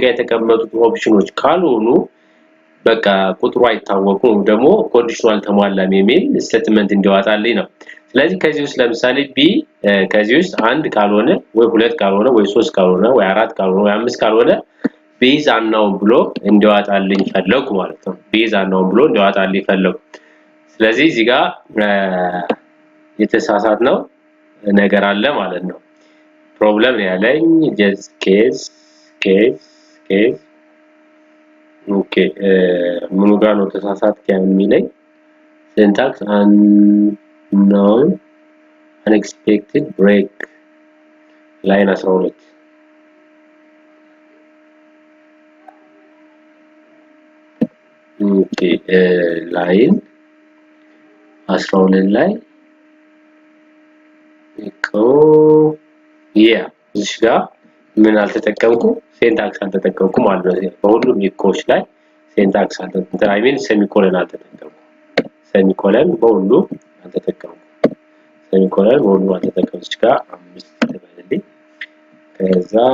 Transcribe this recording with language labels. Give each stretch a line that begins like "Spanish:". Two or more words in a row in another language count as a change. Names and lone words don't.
Amharic: ጋር የተቀመጡት ኦፕሽኖች ካልሆኑ በቃ ቁጥሩ አይታወቁም ደግሞ ኮንዲሽናል ተሟላም የሚል ስቴትመንት እንዲያወጣልኝ ነው ስለዚህ ከዚህ ውስጥ ለምሳሌ b ከዚህ ውስጥ 1 ካልሆነ ወይ 2 ካልሆነ ወይ 3 ካልሆነ ወይ 4 ካልሆነ ወይ 5 ካልሆነ
English: base unknown
Amharic: ብሎ እንዲያወጣልኝ ፈለኩ ማለት ነው
English: base unknown
Amharic: ብሎ እንዲያወጣልኝ ፈለኩ ስለዚህ እዚህ ጋር የተሳሳት ነው ነገር አለ ማለት ነው ፕሮብለም ያለኝ
English: just case
Amharic: ኦኬ ምኑ ጋር ነው ተሳሳት ከሚለኝ
English: syntax unknown unexpected break line 12 okay line
Amharic: 12 ላይ echo እዚህ ጋር ምን አልተጠቀምኩ ሲንታክስ አልተጠቀምኩ ማለት ነው በሁሉም ኢኮች ላይ ሲንታክስ አልተጠቀምኩ
English: I mean
Amharic: ሴሚኮለን አልተጠቀምኩ ሴሚኮለን በሁሉ አልተጠቀምኩ ሴሚኮለን በሁሉ አልተጠቀምኩ እዚህ ጋር 5 ተበልልኝ ከዛ